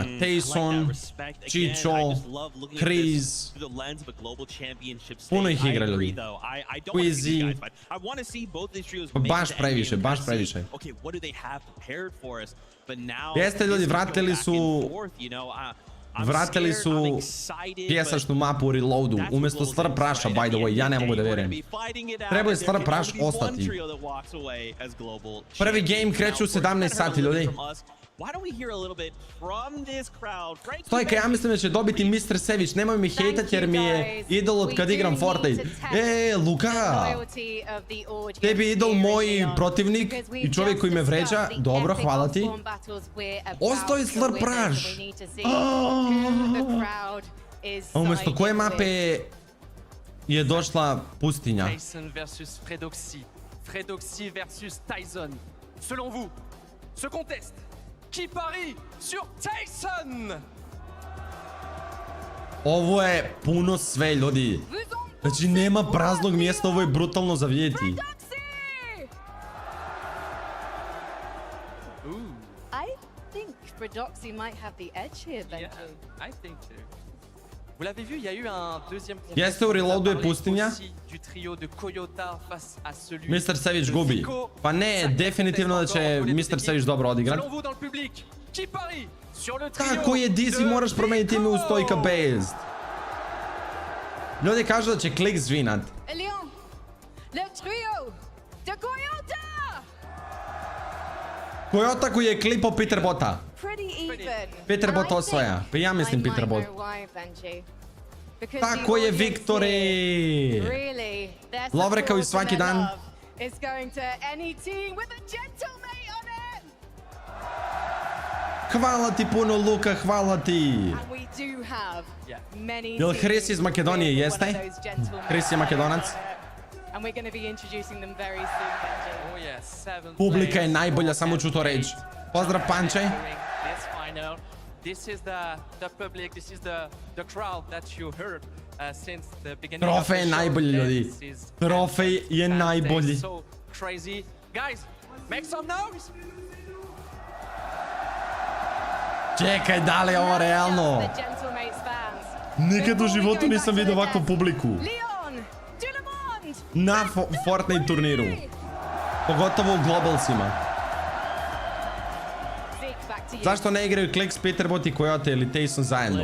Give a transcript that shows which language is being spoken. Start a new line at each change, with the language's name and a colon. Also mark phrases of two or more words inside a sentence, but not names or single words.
Croatian: Tayson, Čičo, Kriz, puno ih igra ljudi. Quizy, baš previše, baš previše. Jeste ljudi, vratili su pjesačnu mapu u reloadu, umjesto Slurp Rusha,
English: by the way,
Croatian: ja ne mogu da vjerujem. Treba je Slurp Rush ostati. Prvi game kreće u 17 sati, ljudi. Stojka, ja mislim da će dobiti Mr. Savić, nemoj mi hejtat jer mi je idol od kad igram Fortnite. Luka! Tebi je idol moj protivnik i čovjek koji me vređa. Dobro, hvala ti. Ostao je Slurp Rush! A umjesto koje mape je došla pustinja? Tyson versus Fredoxy versus Tyson.
French: Selon vous, ce contest, qui parie sur Tyson?
Croatian: Ovo je puno sve, ljudi. Znači, nema praznog mjesta, ovo je brutalno za vidjeti.
English: I think Prodoxy might have the edge here, Benji. Yeah, I think too.
French: Vous l'avez vu, il y a eu un deuxième
Croatian: Jeste u reloadu je pustinja.
French: Du trio de Coyota face à celui
Croatian: Mr. Savage gubi. Pa ne, definitivno da će Mr. Savage dobro odigrat.
French: Selon vous dans le public, qui parie sur le trio?
Croatian: Tako je, Dizzy, moraš promeniti ime u Stojka Based. Ljudi kažu da će Klik zvinat.
French: Elion, le trio de Coyota!
Croatian: Coyota koji je klipao Peter Bota.
English: Pretty even.
Croatian: Peter Bot osvaja. Pa ja mislim Peter Bot. Tako je, Viktore! Lovre kao i svaki dan. Hvala ti puno, Luka, hvala ti. Jel Chris iz Makedonije, jeste? Chris je Makedonac. Publika je najbolja, samo ću to reći. Pozdrav, Panče.
English: This is the public, this is the crowd that you heard since the beginning.
Croatian: Trofej je najbolji, ljudi. Trofej je najbolji.
English: So crazy. Guys, make some noise.
Croatian: Čekaj, da li je ovo realno? Nikad u životu nisam vidio ovakvu publiku. Na Fortnite turniru. Pogotovo u globalsima. Zašto ne igraju Klix, Peterbot i Coyote ili Tayson zajedno?